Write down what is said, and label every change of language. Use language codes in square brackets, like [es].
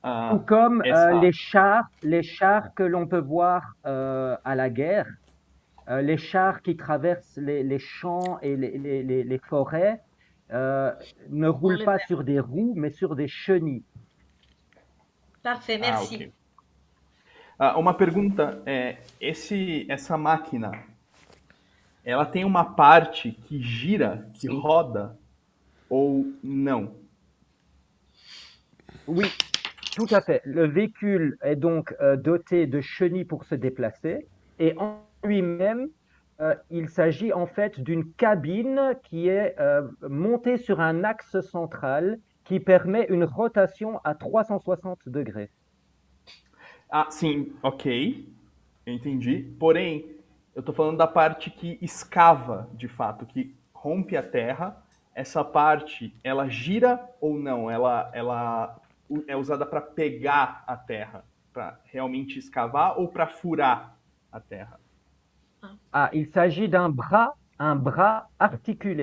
[fr] Tout comme les chars que l'on peut voir à la guerre, les chars qui traversent les champs et les forêts ne roulent pas sur des roues, mais sur des chenilles. Parfait, merci. Ok. [pt] Uma pergunta é, essa máquina, ela tem uma parte que gira, que roda, ou não? [fr] Oui, tout à fait. Le véhicule est donc doté de chenilles pour se déplacer et en lui-même, il s'agit en fait d'une cabine qui est montée sur un axe central qui permet une rotation à 360 degrés. [pt] Ah, sim, ok, eu entendi. Porém, eu tô falando da parte que escava, de fato, que rompe a terra. Essa parte, ela gira ou não? Ela é usada para pegar a terra, para realmente escavar ou para furar a terra? [fr] Ah, il s'agit d'un bras articulé.